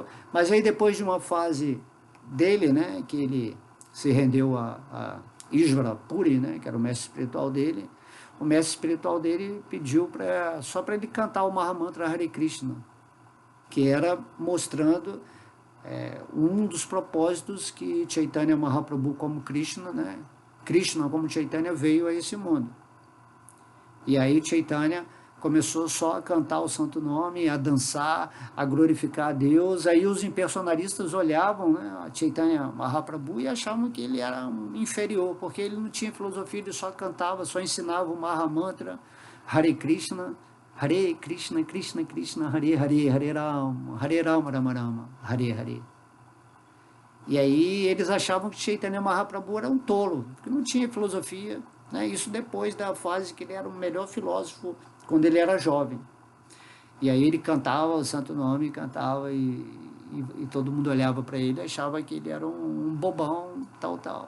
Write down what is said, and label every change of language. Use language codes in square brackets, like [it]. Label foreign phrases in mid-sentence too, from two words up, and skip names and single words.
[pt] Mas aí, depois de uma fase dele, né, que ele se rendeu a Ishvara Puri, né, que era o mestre espiritual dele, o mestre espiritual dele pediu só para ele cantar o Mahamantra [sa] Hare Krishna, [pt] que era mostrando um dos propósitos que Chaitanya Mahaprabhu como Krishna, né, Krishna como Chaitanya veio a esse mundo. E aí Chaitanya começou só a cantar o santo nome, a dançar, a glorificar a Deus. Aí os impersonalistas olhavam, né, a Chaitanya Mahaprabhu e achavam que ele era um inferior, porque ele não tinha filosofia, ele só cantava, só ensinava o Mahamantra, [sa] Hare Krishna, Krishna Krishna, Hare Hare, Hare Rama, Rama Rama, Hare Hare. [pt] E aí eles achavam que Chaitanya Mahaprabhu era um tolo, porque não tinha filosofia, né? Isso depois da fase que ele era o melhor filósofo, quando ele era jovem. E aí ele cantava o santo nome, cantava e todo mundo olhava para ele e achava que ele era um bobão, tal, tal.